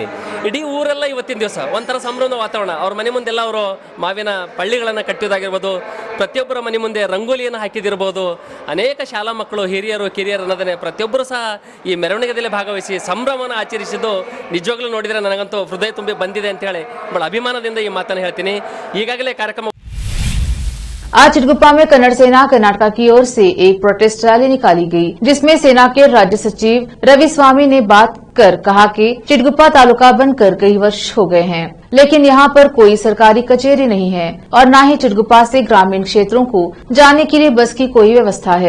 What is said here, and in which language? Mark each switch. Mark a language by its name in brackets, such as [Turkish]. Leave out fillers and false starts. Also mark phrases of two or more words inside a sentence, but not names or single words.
[Kannada] ಇಡೀ ಊರೆಲ್ಲ ಇವತ್ತಿನ ದಿವಸ ಒಂಥರ ಸಂಭ್ರಮದ ವಾತಾವರಣ. ಅವ್ರ ಮನೆ ಮುಂದೆಲ್ಲ ಅವರು ಮಾವಿನ ಪಳ್ಳಿಗಳನ್ನು ಕಟ್ಟಿಯೋದಾಗಿರ್ಬೋದು, ಪ್ರತಿಯೊಬ್ಬರ ಮನೆ ಮುಂದೆ ರಂಗೋಲಿಯನ್ನು ಹಾಕಿದಿರ್ಬೋದು, ಅನೇಕ ಶಾಲಾ ಮಕ್ಕಳು, ಹಿರಿಯರು, ಕಿರಿಯರು ಅನ್ನೋದನ್ನೇ ಪ್ರತಿಯೊಬ್ಬರು ಸಹ ಈ ಮೆರವಣಿಗೆಯಲ್ಲಿ ಭಾಗವಹಿಸಿ ಸಂಭ್ರಮನ ಆಚರಿಸಿದ್ದು ನಿಜವಾಗ್ಲೂ ನೋಡಿದರೆ ನನಗಂತೂ ಹೃದಯ ತುಂಬಿ ಬಂದಿದೆ ಅಂತೇಳಿ ಭಾಳ ಅಭಿಮಾನದಿಂದ ಈ ಮಾತನ್ನು ಹೇಳ್ತೀನಿ. ಈಗಾಗಲೇ ಕಾರ್ಯಕ್ರಮ [Hindi] आज चिटगुप्पा में कन्नड़ सेना कर्नाटक की ओर से एक [English] protest rally [Hindi] निकाली गई, जिसमें सेना के राज्य सचिव रवि स्वामी ने बात कर कहा कि चिटगुप्पा तालुका बनकर कई वर्ष हो गए हैं, लेकिन यहाँ पर कोई सरकारी कचहरी नहीं है और न ही चिटगुप्पा से ग्रामीण क्षेत्रों को जाने के लिए बस की कोई व्यवस्था है।